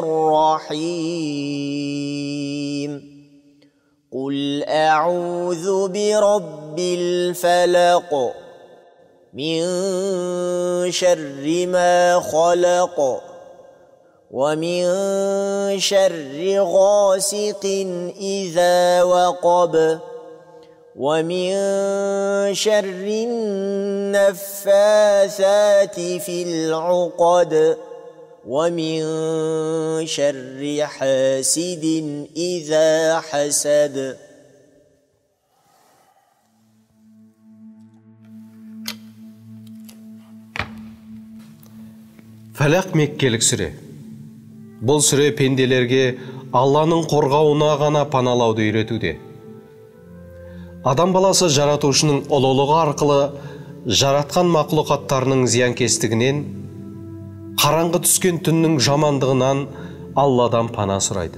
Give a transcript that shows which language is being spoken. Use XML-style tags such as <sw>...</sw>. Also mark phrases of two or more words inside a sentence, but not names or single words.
<ar>الرحيم قل أعوذ برب الفلق من شر ما خلق ومن شر غاسق إذا وقب ومن شر النفاثات في العقد ومن شر حاسد إذا حسد.</ar> <kk>Фәләқ меккелік сүре. Бұл сүре пенделерге Алланың қорғауына ғана паналауды үйретуде. Адам баласы жаратушының ұлылығы арқылы жаратқан мақлұқаттарының зиянкестігінен, қараңғы түскен түннің жамандығынан Алладан пана сұрайды.</kk>